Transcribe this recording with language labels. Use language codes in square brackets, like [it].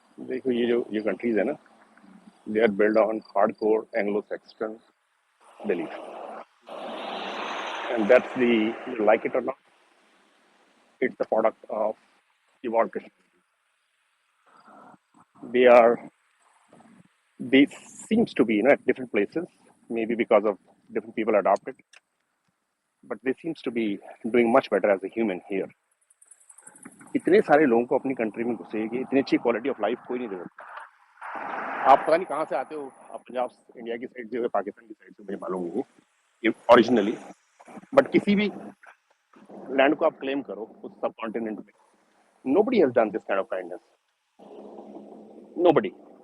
[hi] देखो ये कंट्रीज है ना, [en] They are build on hardcore Anglo Saxon belief, and that's the, you like it or not, it's the product of evolved Christianity. They seems to be, you know, at different places, maybe because of different people adopt it, but they seems to be doing much better as a human here. [hi] इतने सारे लोगों को अपनी country में घुसेगी, इतनी अच्छी quality of life कोई नहीं दे सकता। आप पता नहीं कहाँ से आते हो, आप पंजाब इंडिया की साइड से हो, पाकिस्तान की साइड से, मुझे मालूम नहीं है ओरिजिनली, बट किसी भी लैंड को आप क्लेम करो उस सब कॉन्टिनेंट में, [en] nobody has done this kind of kindness, nobody।